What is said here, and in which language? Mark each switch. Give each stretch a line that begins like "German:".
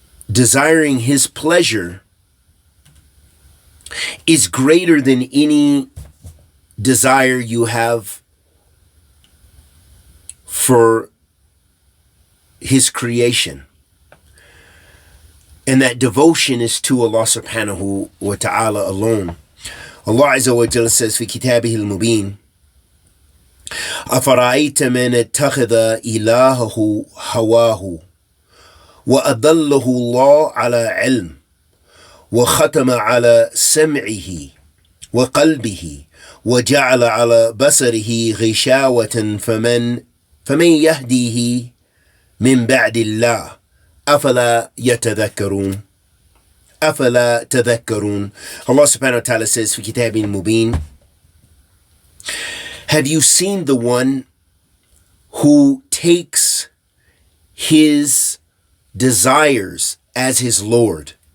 English: desiring His pleasure is greater than any desire you have for His creation. And that devotion is to Allah subhanahu wa ta'ala alone. Allah Azza wa Jalla says
Arabic: في كتابه المبين أفرأيت من اتخذ إلهه هواه وأضله الله على علم وختم على سمعه وقلبه وجعل على بصره غشاوة فمن يهديه من بعد الله أفلا تذكرون.
English: Allah subhanahu wa ta'ala says
Arabic: في كتابه المبين,
English: have you seen the one who takes his desires as his Lord,